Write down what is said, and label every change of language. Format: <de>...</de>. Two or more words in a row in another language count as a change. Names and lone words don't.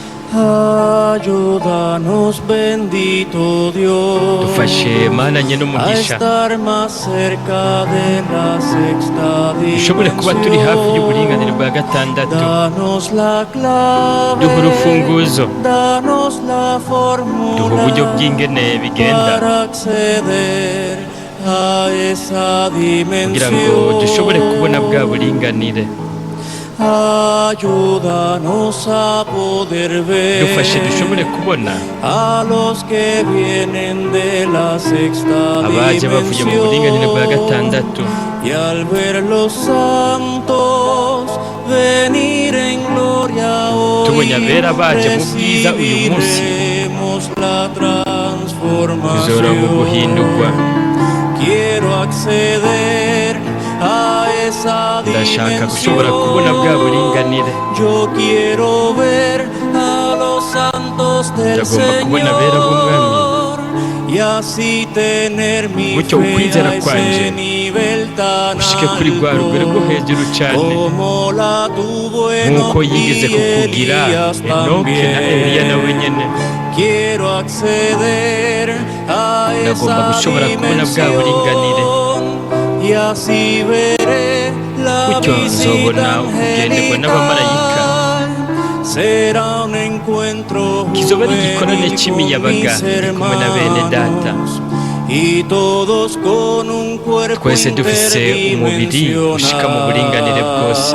<es>Ayúdanos, bendito Dios,</es> <rn>dufashe mana</rn> <es>a</es> <rn>nyen'umugisha</rn> <es>estar más cerca de la sexta</es> <rn>dushobore kuba turi hafi y'uburinganire bwa</rn> <es>dimensión.</es> <rn>gatandatu.</rn> <es>Danos la clave,</es> <rn>duha urufunguzo,</rn> <es>danos la</es> <rn>duha uburyo</rn> <es>fórmula</es> <rn>bw'ingene bigenda</rn> <es>para acceder a esa</es> <rn>kugira ngo dushobore kubona bwa</rn> <es>dimensión.</es> <rn>buringanire.</rn> <es>Ayúdanos a poder</es> <rn>dufashe dushobore</rn> <es>ver</es> <rn>kubona</rn> <es>a los que vienen de la sexta</es> <rn>abaje bavuye mu buringanire bwa gatandatu,</rn> <es>dimensión. Y al ver los santos venir en gloria</es> <rn>tubonye</rn> <es>hoy,</es> <rn>abera baje mu bwiza uyu munsi,</rn> <es>recibiremos la</es> <rn>tuzoronka guhindurwa.</rn> <es>transformación. Quiero acceder a esa</es> <rn>ndashaka gushobora kubona bwa</rn> <es>dimensión.</es> <rn>buringanire.</rn> <es>Yo quiero ver a los santos del</es> <rn>ndagomba kubona abera b'umwami,</rn> <es>Señor y así tener mi</es> <rn>gutyo</rn> <es>fe</es> <rn>ukwizera</rn> <es>a</es> <rn>kwanje</rn> <es>ese nivel tan</es> <rn>ushike kuri rwa rugero rwo</rn> <es>alto</es> <rn>hejuru cyane,</rn> <es>como la tuvo</es> <rn>nk'uko</rn> <es>Enoch</es> <rn>yigeze</rn> <es>y</es> <rn>kukugira</rn> <es>Elías</es> <rn>Enoke na Eliya nawe nyene.</rn> <es>también. Quiero acceder a</es> <rn>ndagomba</rn> <es>esa</es> <rn>gushobora kubona bwa buringanire,</rn> <es>dimensión y así veré la</es> <rn>gutyo nzobona</rn> <es>visita</es> <rn>kugenderwa n'abamarayika.</rn> <es>angelical. Será un encuentro</es> <rn>kizoba ari igikorane</rn> <es>juvenil con</es> <rn>cy'imiyabaga</rn> <es>mis</es> <rn>ndi kumwe na bene data,</rn> <es>hermanos y todos con un cuerpo</es> <rn>twese dufise umubiri ushika mu buringanire bwose.</rn>